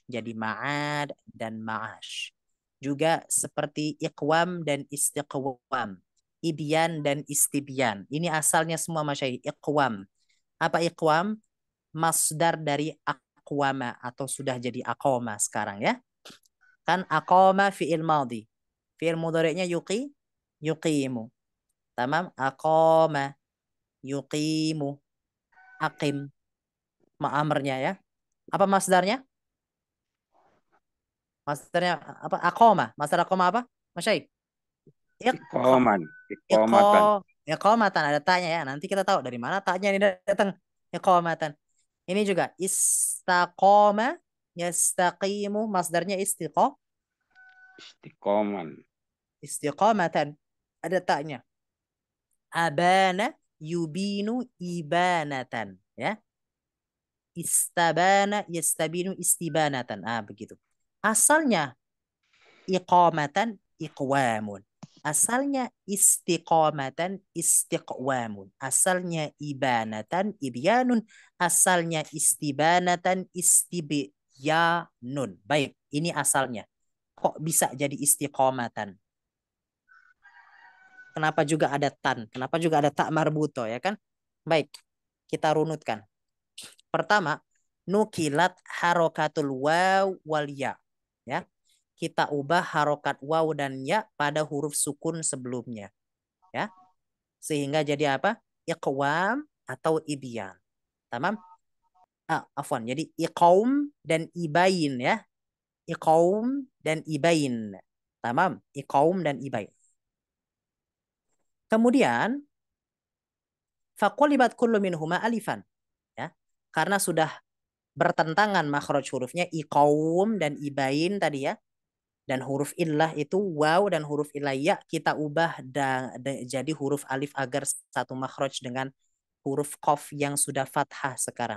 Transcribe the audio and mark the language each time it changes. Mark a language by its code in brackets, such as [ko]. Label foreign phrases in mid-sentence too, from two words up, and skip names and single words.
[id] Jadi ma'ad dan ma'ash. Juga seperti iqwam dan istiqwam. Ibyan dan istibyan. Ini asalnya semua masyayikh. Iqwam. Apa iqwam? Masdar dari aqwama atau sudah jadi aqoma sekarang ya. Kan aqoma fi'il madhi. Fi'il mudhari'nya yuqimu. Tamam, [ar] أقام يقيم أقم, [id] ma'amarnya ya. Apa masdarnya? Masdarnya apa? Aqama. Masdar aqama apa? Masyaikh. Iqa, Iqaman, iqa, iqamatan. iqamatan ada tanya ya. Nanti kita tahu dari mana tanya ini datang. Iqamatan. Ini juga [ar] استقام يستقيم, [id] masdarnya Istiqaman. istiqamatan. Ada tanya. [ar] أبان يبين إبانة [id] ya. [ar] استبان يستبين استبانة. [id] Begitu. Asalnya [ar] إقامة إقوام. [id] Asalnya [ar] استقامة استقوام. [id] Asalnya [ar] إبانة إبيان. [id] Asalnya [ar] استبانة استبيان. [id] Baik, ini asalnya. Kok bisa jadi istiqamatan? Kenapa juga ada tan? Kenapa juga ada [ar] تاء مربوطة [id] ya kan? Baik, kita runutkan. Pertama, [ar] نقلت حركة الواو والياء. [id] Ya. kita ubah harokat waw dan ya pada huruf sukun sebelumnya. Ya. Sehingga jadi apa? Iqwam atau ibyan. Tamam? Afwan. Jadi iqaum dan ibain ya. Iqaum dan ibain. Tamam? Iqaum dan ibain. Kemudian [ar] فقلبت كل منهما ألفا. [id] Ya. Karena sudah bertentangan makhraj hurufnya iqaum dan ibain tadi ya. Dan huruf illah itu waw dan huruf illah ya kita ubah jadi huruf alif agar satu makhraj dengan huruf qaf yang sudah fathah sekarang.